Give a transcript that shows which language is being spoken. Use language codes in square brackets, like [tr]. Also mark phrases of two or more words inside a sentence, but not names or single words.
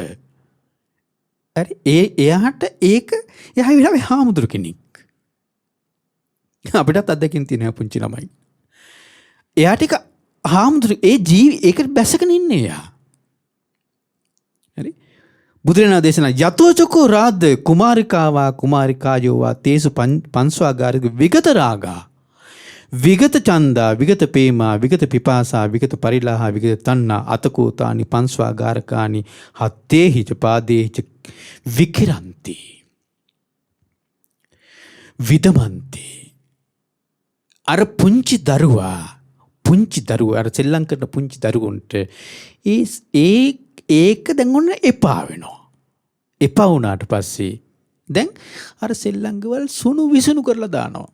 [si] හරි එයාට ඒක එයා විලාවේ හාමුදුරු කෙනෙක්. අපිටත් අත්දැකීම් තියෙනවා පුංචි ළමයි. එයාට ඒක හාමුදුරු ඒකට බැසගෙන ඉන්නේ එයා. හරි බුදුරජාණන් දේශනා [pi] යතෝචකෝ රාද්ද කුමාරිකාවා කුමාරිකායෝවා තේසු පංස්වාගාරික විගත රාගා විගත ඡන්දා විගත පේමා විගත පිපාසා විගත පරිලාහ විගත තණ්හා අතකෝතානි පංස්වාගාරකානි හත්තේහිච පාදේහිච විකිරන්ති. විදමන්ති. [si] අර පුංචි දරුවා අර සෙල්ලම් කරන පුංචි දරුවන්ට ඒක දැන් ඔන්න එපා වෙනවා. එපා වුණාට පස්සේ දැන් අර සෙල්ලංගවල සුණු විසුණු කරලා දානවා.